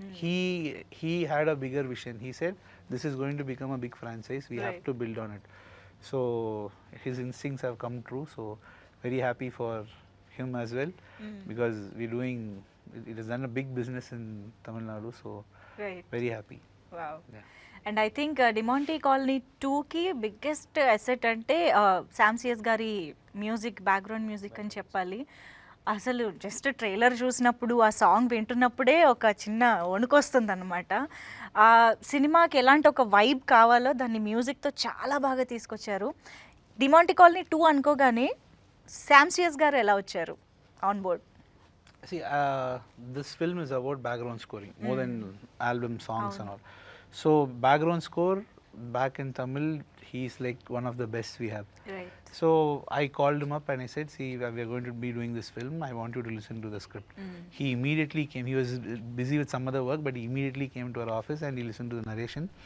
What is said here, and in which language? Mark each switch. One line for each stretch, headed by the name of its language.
English: He had a bigger vision. He said, this is going to become a big franchise, we have Right. to build on it. So his instincts have come true, so very happy for him as well, because we're doing, it has done a big business in Tamil Nadu, so right very happy. Wow Yeah. And I think
Telugu: Demonte colony 2కి biggest asset అంటే Sam CS గారి music, background music అని చెప్పాలి. అసలు just trailer చూసినప్పుడు ఆ song వింటున్నప్పుడే ఒక చిన్న వణుకొస్తుంది అనమాట. ఆ సినిమాకి ఎలాంటి ఒక వైబ్ కావాలో దాన్ని మ్యూజిక్తో చాలా బాగా తీసుకొచ్చారు. డిమాంటీ కాలనీ 2 అనుకోగానే శామ్ సిఎస్ గారు ఎలా వచ్చారు on board?
English: See, this film is about background scoring more than album songs and all. So background score back in Tamil, he's like one of the best we have. Right. So I called him up and I said, see, we are going to be doing this film. I want you to listen to the script. He immediately came. He was busy with some other work, but he immediately came to our office and he listened to the narration.